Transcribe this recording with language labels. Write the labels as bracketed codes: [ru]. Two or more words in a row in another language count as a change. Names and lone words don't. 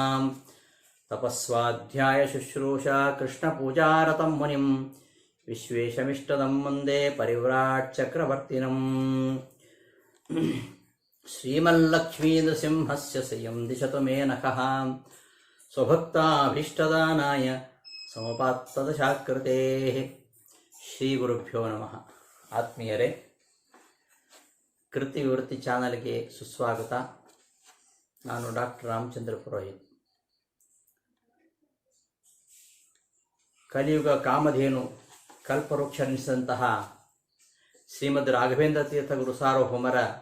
[sa] तपस्वाध्यायशुश्रूषा कृष्णपूजारतं मुनिं विश्वेशमिष्टदं वन्दे परिव्राट्चक्रवर्तिनम्। श्रीमल्लक्ष्मीनृसिंहस्य श्रियं दिशतु मे नखः स्वभक्ताभीष्टदानाय ಸಮಪಾತ್ತದಶಾಕೃತೇಃ. ಶ್ರೀ ಗುರುಭ್ಯೋ ನಮಃ. [kn] ಆತ್ಮೀಯರೇ, ಕೃತಿ ವಿವೃತ್ತಿ ಚಾನಲ್ಗೆ ಸುಸ್ವಾಗತ. ನಾನು ಡಾಕ್ಟರ್ ರಾಮಚಂದ್ರ ಪುರೋಹಿತ್. ಕಲಿಯುಗ ಕಾಮಧೇನು ಕಲ್ಪವೃಕ್ಷನಿಸಿದಂತಹ ಶ್ರೀಮದ್ ರಾಘವೇಂದ್ರ ತೀರ್ಥ ಗುರು ಸಾರ್ವಭೌಮರ